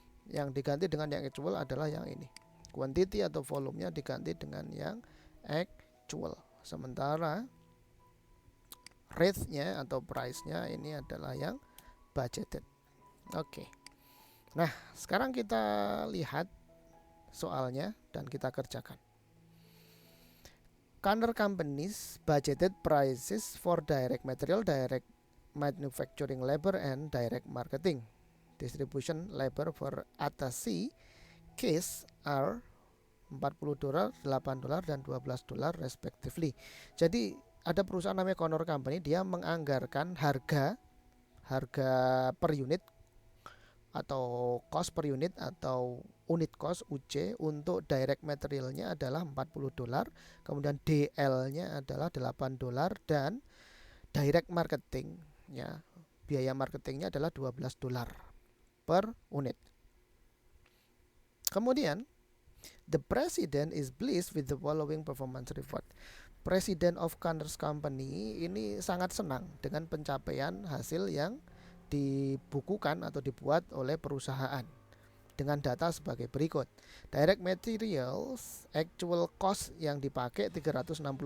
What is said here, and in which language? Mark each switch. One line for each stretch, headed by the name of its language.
Indonesian: Yang diganti dengan yang actual adalah yang ini. Quantity atau volumenya diganti dengan yang actual. Sementara rate-nya atau price-nya ini adalah yang budgeted. Oke. Nah, sekarang kita lihat soalnya dan kita kerjakan.
English: Kanner companies budgeted prices for direct material, direct manufacturing labor, and direct marketing. Distribution labor for attaché case are $40, $8, dan $12 respectively.
Indonesian: Jadi ada perusahaan namanya Connor Company, dia menganggarkan harga per unit atau cost per unit atau unit cost UC untuk direct materialnya adalah $40, kemudian DL-nya adalah $8, dan direct marketing ya, biaya marketingnya adalah $12 per unit.
English: Kemudian the president is pleased with the following performance report.
Indonesian: President of Connors Company ini sangat senang dengan pencapaian hasil yang dibukukan atau dibuat oleh perusahaan dengan data sebagai berikut.
English: Direct materials actual cost
Indonesian: yang dipakai
English: 364.000.